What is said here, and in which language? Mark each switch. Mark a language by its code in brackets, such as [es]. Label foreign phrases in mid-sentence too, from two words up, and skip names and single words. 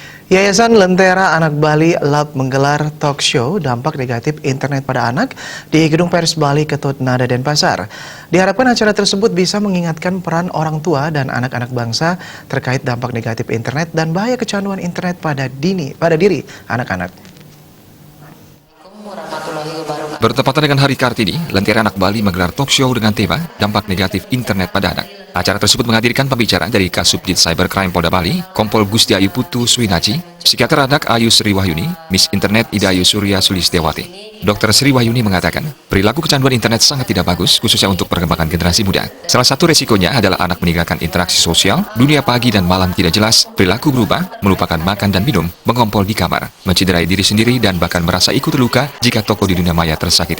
[id] Yayasan Lentera Anak Bali Lab menggelar [en] talk show [id] dampak negatif internet pada anak di Gedung Pers Bali Ketut Nada Denpasar. Diharapkan acara tersebut bisa mengingatkan peran orang tua dan anak-anak bangsa terkait dampak negatif internet dan bahaya kecanduan internet pada diri anak-anak. Bertepatan dengan Hari Kartini, Lentera Anak Bali menggelar [en] talk show [id] dengan tema dampak negatif internet pada anak. Acara tersebut menghadirkan pembicara dari Kasubdit Cybercrime Polda Bali, Kompol Gusti Ayu Putu Swinaci, Psikiater Anak Ayu Sri Wahyuni, Miss Internet Ida Ayu Surya Sulistewati. Dr. Sri Wahyuni mengatakan, perilaku kecanduan internet sangat tidak bagus, khususnya untuk perkembangan generasi muda. Salah satu resikonya adalah anak meninggalkan interaksi sosial, dunia pagi dan malam tidak jelas, perilaku berubah, melupakan makan dan minum, mengompol di kamar, mencederai diri sendiri dan bahkan merasa ikut terluka jika tokoh di dunia maya tersakiti.